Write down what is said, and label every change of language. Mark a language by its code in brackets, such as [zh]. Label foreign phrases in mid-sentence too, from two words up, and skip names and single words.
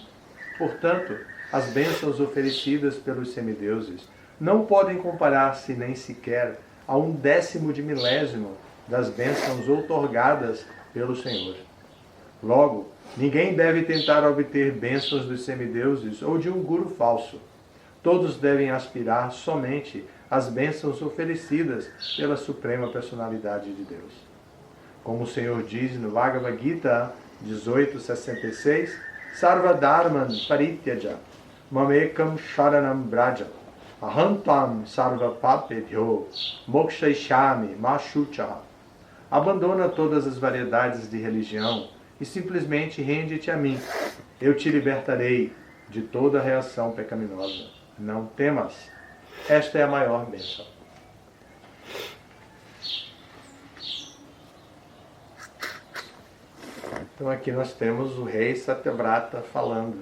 [pt] Portanto, as bênçãos oferecidas pelos semideuses não podem comparar-se nem sequer a 1/10 de milésimo das bênçãos outorgadas pelo Senhor. Logo, ninguém deve tentar obter bênçãos dos semideuses ou de um guru falso. Todos devem aspirar somente às bênçãos oferecidas pela Suprema Personalidade de Deus. Como o Senhor diz no Bhagavad Gita 18:66, [sa] सर्व धर्मान् परित्यज्य मामेकं शरणं व्रज अहंत्वां सर्व पापेभ्यो मोक्षयिष्यामि माशुचः. [pt] Abandona todas as variedades de religião e simplesmente rende-te a mim. Eu te libertarei de toda reação pecaminosa. Não temas. Esta é a maior bênção. Então aqui nós temos o rei Satyavrata falando.